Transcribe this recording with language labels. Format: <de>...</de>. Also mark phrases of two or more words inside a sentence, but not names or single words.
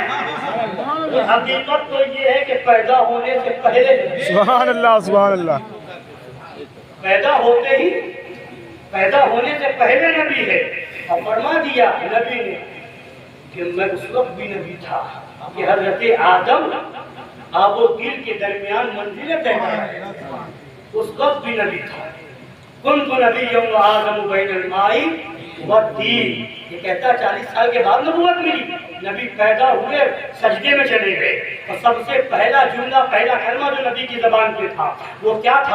<ur>حقیقت تو یہ ہے کہ پیدا ہونے سے پہلے</ur> <ar>سبحان اللہ سبحان اللہ</ar> <ur>پیدا ہوتے ہی پیدا ہونے سے پہلے نبی ہے. اور فرما دیا نبی نے کہ میں اس وقت بھی نبی تھا کہ حضرت آدم آب و گل کے درمیان منزلیں طے کرائے اس وقت بھی نبی تھا.</ur> <ar>کنت نبی و آدم بین الماء والطین.</ar> <ur>یہ کہتا 40 سال کے بعد نبوت ملی. نبی پیدا ہوئے سجدے میں چلے گئے اور سب سے پہلا جملہ پہلا کلمہ جو نبی کی زبان پہ تھا وہ کیا تھا؟</ur>